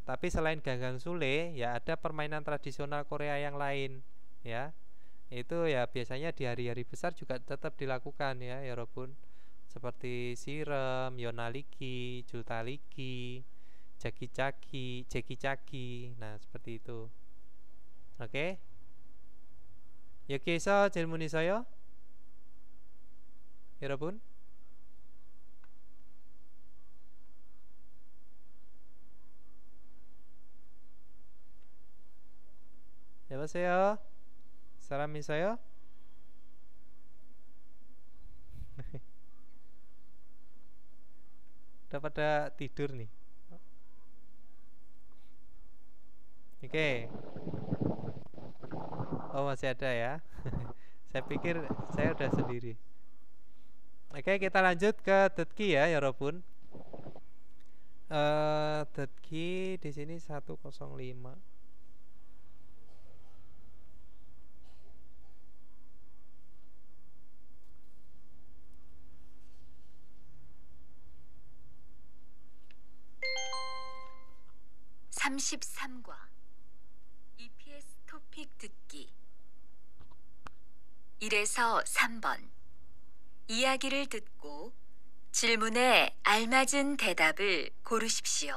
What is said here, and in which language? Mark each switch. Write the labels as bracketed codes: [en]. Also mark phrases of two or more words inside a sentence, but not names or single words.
[id] Tapi selain Ganggang Sule ya ada permainan tradisional Korea yang lain ya. Itu ya biasanya di hari-hari besar juga tetap dilakukan ya Robun. Seperti sirem, yonaliki, jutaliki, jeki-caki. Nah, seperti itu. Oke. [ko] 여기에서 질문 있어요? 여러분? 여보세요? 사람 있어요? [id] Udah pada tidur nih. Oke. Oh, masih ada ya. Saya pikir saya udah sendiri. Oke, kita lanjut ke Detki ya Robun. Detki di sini 105. [ko] (33과) EPS 토픽 듣기 1에서 3번 이야기를 듣고 질문에 알맞은 대답을 고르십시오.